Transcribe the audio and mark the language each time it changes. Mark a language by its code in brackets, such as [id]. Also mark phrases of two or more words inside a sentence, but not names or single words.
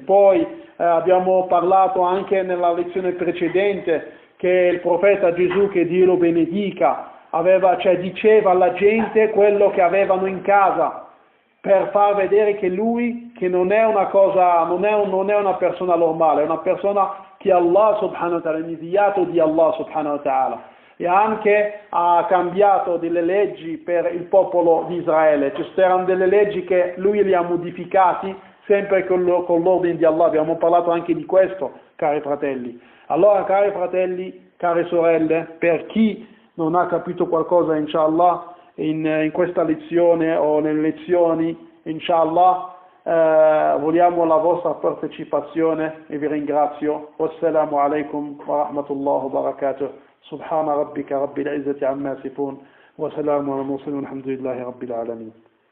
[it] Poi abbiamo parlato anche nella lezione precedente che il profeta Gesù, che Dio lo benedica, diceva alla gente quello che avevano in casa, per far vedere che lui, che non è una persona normale, è una persona che [ar] الله سبحانه وتعالى, [it] è inviato di [ar] الله سبحانه وتعالى, [it] e anche ha cambiato delle leggi per il popolo di Israele. Ci erano delle leggi che lui li ha modificati sempre con l'ordine di Allah. Abbiamo parlato anche di questo, cari fratelli. Allora, cari fratelli, care sorelle, per chi non ha capito qualcosa, inshallah, in questa lezione o nelle lezioni, inshallah, vogliamo la vostra partecipazione e vi ringrazio. [ar] والسلام عليكم ورحمة الله وبركاته. سبحان ربك رب العزة عما يصفون وسلام على المرسلين والحمد لله رب العالمين.